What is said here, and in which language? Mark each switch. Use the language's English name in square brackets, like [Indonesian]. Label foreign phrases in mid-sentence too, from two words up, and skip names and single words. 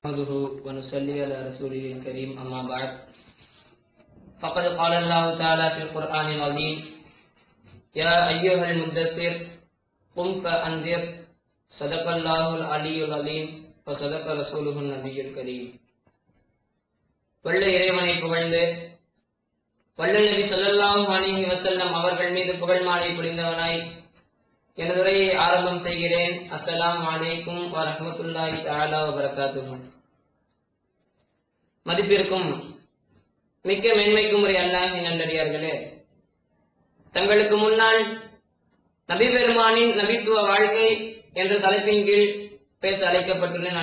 [Arabic] نحمده ونصلي على رسوله الكريم أما بعد فقد قال الله تعالى في القرآن العظيم يا أيها المدثر قم فأنذر صدق الله العلي العظيم وصدق رسوله النبي الكريم. [Tamil] வல்ல இறைவனை புகழ்ந்து வல்ல நபி [Arabic] صلى الله عليه وسلم [Tamil] அவர்கள் மீது புகழ் மாலை பொழிந்தவனாய் எனது உரையை ஆரம்பம் செய்கிறேன். [Arabic] السلام عليكم ورحمة الله تعالى وبركاته. [Tamil] மதிப்பிற்கும் மிக்க மேன்மைக்கும் உரிய அல்லாஹ்வின் நல்லடியார்களே, தங்களுக்கு முன்னால் நபி பெருமானின் நபித்துவ வாழ்க்கை என்ற தலைப்பின் கீழ் பேச அழைக்கப்பட்டுள்ளேன்.